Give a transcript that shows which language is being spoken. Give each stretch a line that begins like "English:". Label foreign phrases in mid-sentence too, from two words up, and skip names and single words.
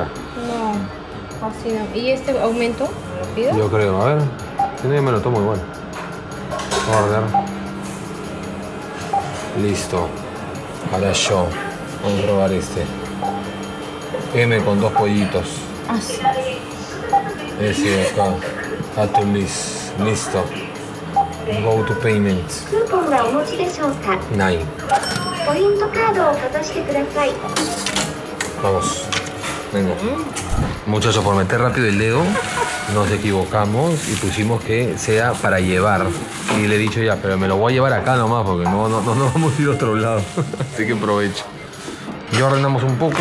Spanish: No, así no. ¿Y este aumento? ¿Lo pido? Yo creo, a ver. Si no, yo me lo tomo igual. Order. Listo. Ahora yo. Vamos a probar este. M con 2 pollitos. Sí. Ese de acá.
English: Add to list. Listo. Go to payment.
Japanese: クーポンはお持ちでしょうか。 9. ポイントカードをかざしてください。
Spanish: Vamos. Venga. Muchachos, por meter rápido el dedo, nos equivocamos y pusimos que sea para llevar. Y le he dicho ya, pero me lo voy a llevar acá nomás porque no vamos a ir a otro lado. Así que aprovecho. Ya ordenamos un poco.